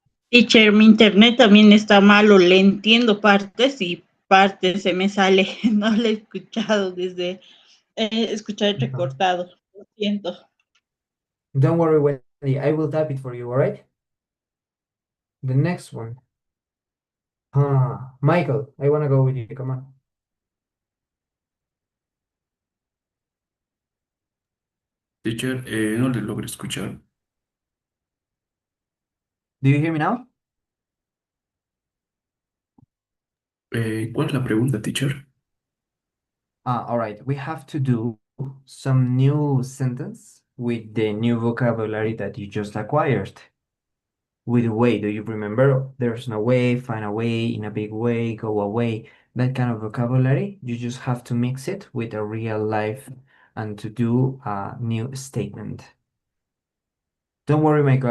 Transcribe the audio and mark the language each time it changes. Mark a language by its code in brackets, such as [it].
[es] Teacher, mi internet también está malo, le entiendo partes y partes se me sale. No lo he escuchado desde escuchar recortado. Lo siento. [en] Don't worry, Wendy. I will type it for you, all right? The next one. Michael, I want to go with you. Come on. [es] Teacher, no le logro escuchar. [en] Do you hear me now? [es] ¿Cuál es la pregunta, teacher? [en] All right. We have to do some new sentence with the new vocabulary that you just acquired. With way, do you remember? There's no way, find a way, in a big way, go away. That kind of vocabulary, you just have to mix it with a real life and to do a new statement. Don't worry, Michael.